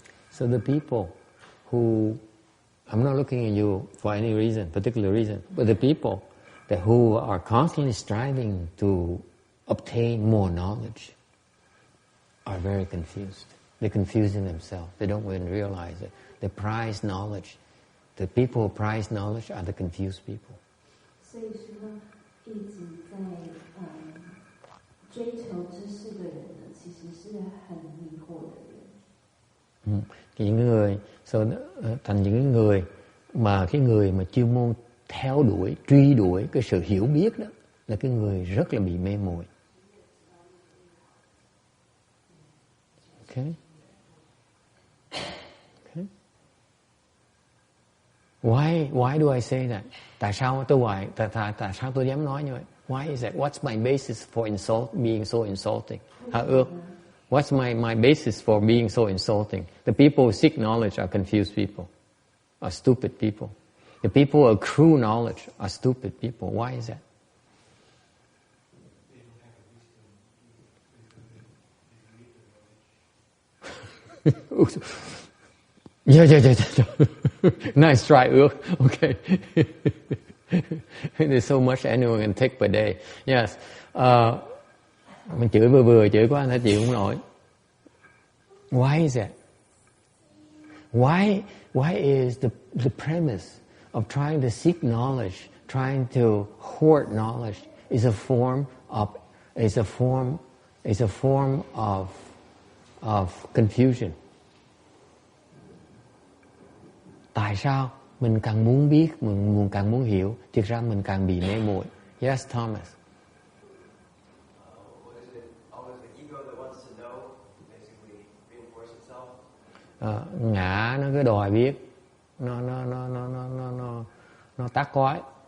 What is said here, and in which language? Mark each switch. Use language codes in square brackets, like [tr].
[en] So the people who, I'm not looking at you for any reason, particular reason, but the people who are constantly striving to obtain more knowledge are very confused. They're confusing themselves. They don't even realize it. They prize knowledge. The people who prize knowledge are the confused people. [zh] 所以说，一直在追求知识的人呢，其实是很迷惑的人。 [vi] Những người thành những người mà chuyên môn theo đuổi, truy đuổi cái sự hiểu biết đó, là cái người rất là bị mê muội. [en] Okay. Why do I say that? [vi] Tại sao tôi dám nói như vậy? [en] Why is that? What's my basis for being so insulting? What's my basis for being so insulting? The people who seek knowledge are confused people, are stupid people. The people who accrue knowledge are stupid people. Why is that? Yeah. Nice try, Ước. Okay. There's so much anyone can take per day. Yes. [vi] Mình chửi vừa chửi quá anh chịu không nổi. [en] Why is that? Why is the premise of trying to seek knowledge, trying to hoard knowledge, is a form of confusion. [vi] Tại sao mình càng muốn biết, mình càng muốn hiểu, thực ra mình càng bị mê muội? [en] Yes, Thomas. What is it? Always the ego that wants to know, basically reinforce itself. [vi] Ngã nó cứ đòi biết, nó tác quái.